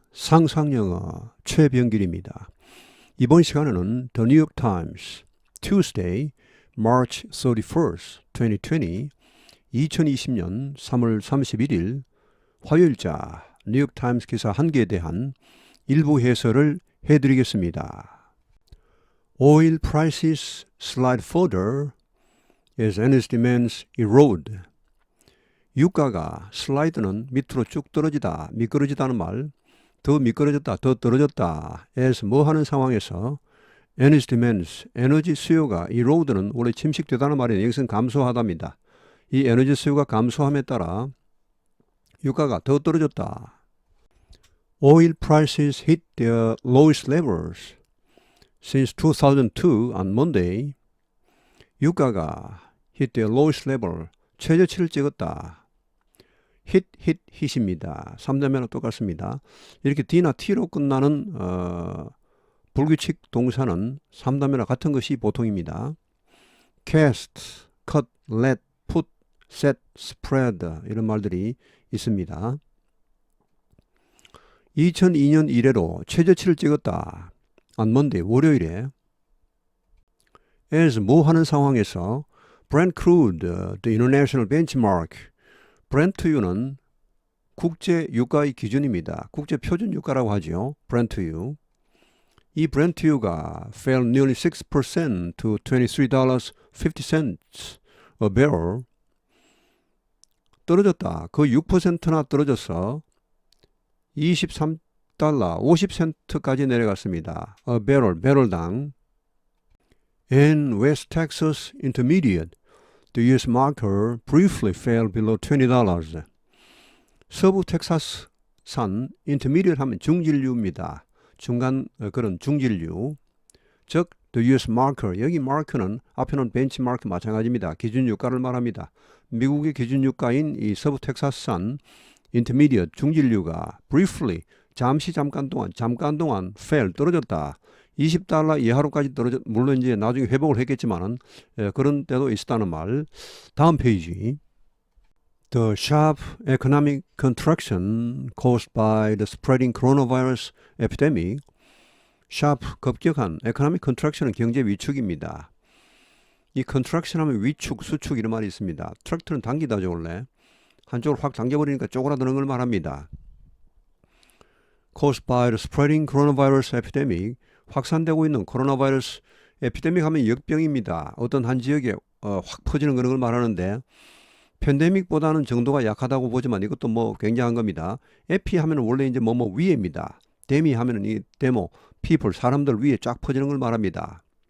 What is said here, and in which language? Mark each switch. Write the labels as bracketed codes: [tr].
[ko] 상상영어 최병길입니다. 이번 시간에는 The New York Times [en] Tuesday, March 31st, [ko] 2020년 3월 31일 화요일자 뉴욕 타임스 기사 한 개에 대한 일부 해설을 해드리겠습니다. [en] Oil prices slide further as energy demands erode. [ko] 유가가 슬라이드는 밑으로 쭉 떨어지다, 미끄러지다는 말, 더 미끄러졌다, 더 떨어졌다 as 뭐 하는 상황에서 energy demands, 에너지 수요가 erode는 원래 침식되다는 말이에요. 여기서는 감소하답니다. 이 에너지 수요가 감소함에 따라 유가가 더 떨어졌다. [en] Oil prices hit their lowest levels since 2002 on Monday. [ko] 유가가 [en] hit their lowest level, [ko] 최저치를 찍었다. hit입니다. 3단면은 똑같습니다. 이렇게 D나 T로 끝나는 불규칙 동사는 3단면과 같은 것이 보통입니다. cast, cut, let, put, set, spread 이런 말들이 있습니다. 2002년 이래로 최저치를 찍었다. [en] on Monday, [ko] 월요일에 as 뭐 하는 상황에서 [en] Brent crude, the international benchmark, [ko] 브렌트유는 국제 유가의 기준입니다. 국제 표준 유가라고 하죠. 브렌트유. 이 브렌트유가 [en] fell nearly 6% to $23.50 a barrel. [ko] 떨어졌다. 거의 6%나 떨어져서 23달러 50센트까지 내려갔습니다. [en] a barrel, [ko] 배럴당. [en] And West Texas Intermediate, the U.S. marker briefly fell below $20. [ko] 서부 텍사스산 intermediate 하면 중진류입니다. 중간 그런 중진류. 즉 the U.S. marker, 여기 marker는 앞에는 benchmark 마찬가지입니다. 기준유가를 말합니다. 미국의 기준유가인 이 서부 텍사스산 intermediate 중진류가 briefly 잠깐 동안 fell 떨어졌다. 20달러 이하로까지 떨어졌, 물론 이제 나중에 회복을 했겠지만은 그런 때도 있었다는 말. 다음 페이지. [en] The sharp economic contraction caused by the spreading coronavirus epidemic. [ko] sharp, 급격한 economic contraction은 경제 위축입니다. 이 contraction 하면 위축, 수축 이런 말이 있습니다. 트랙터는 당기다죠 원래. 한쪽을 확 당겨버리니까 쪼그라드는 걸 말합니다. [en] caused by the spreading coronavirus epidemic. [ko] 확산되고 있는 코로나 바이러스 에피데믹 하면 역병입니다. 어떤 한 지역에 확 퍼지는 그런 걸 말하는데 팬데믹보다는 정도가 약하다고 보지만 이것도 뭐 굉장한 겁니다. 에피 하면 원래 이제 뭐뭐 위에입니다. 데미 하면은 이 데모, people, 사람들 위에 쫙 퍼지는 걸 말합니다.